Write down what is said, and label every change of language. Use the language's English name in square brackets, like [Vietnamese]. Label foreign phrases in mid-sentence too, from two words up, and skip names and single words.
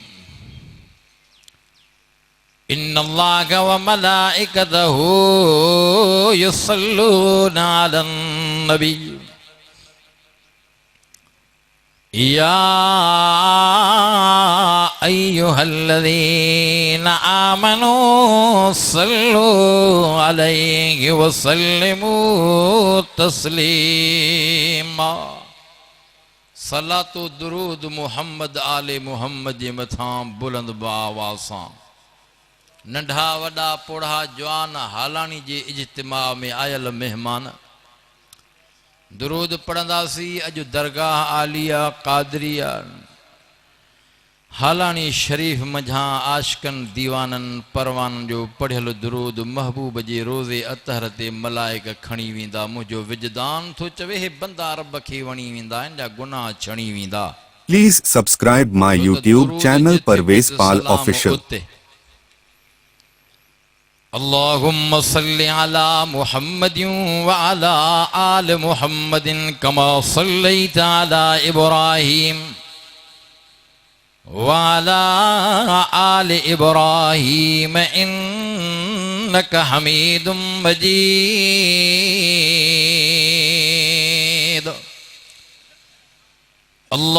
[Arabic] إن الله وملائكته يصلون على النبي يا أيها الذين آمنوا صلوا عليه وسلموا تسليما. صلاة درود محمد آل محمد [Sindhi] मथां बुलंद बावा सां नंढा वॾा पोढ़ा जवान हालानी जे इज्तिमा में आयल मेहमान दुरूद पढ़ंदासी अॼु दरगाह आलिया कादरिया हालानी शरीफ मझां आशिकन दीवानन परवान जो पढ़ियल दुरूद महबूब जे रोज़े अतहर ते मलाइक खणी वेंदा मुंहिंजो विजदान थो चवे हे बंदा रब खे वणी वेंदा इन जा गुनाह छणी वेंदा. [English] Please subscribe my YouTube channel Parvez Pal Official. [Arabic] اللهم صل على محمد وعلى آل محمد كما صليت على إبراهيم وعلى آل إبراهيم إنك حميد مجيد.